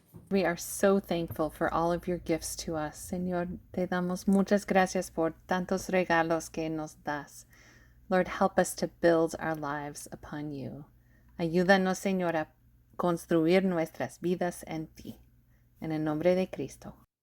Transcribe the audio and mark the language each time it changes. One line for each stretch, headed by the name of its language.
English: We are so thankful for all of your gifts to us.
Spanish: Señor, te damos muchas gracias por tantos regalos que nos das.
English: Lord, help us to build our lives upon you.
Spanish: Ayúdanos, Señor, a construir nuestras vidas en ti. En el nombre de Cristo.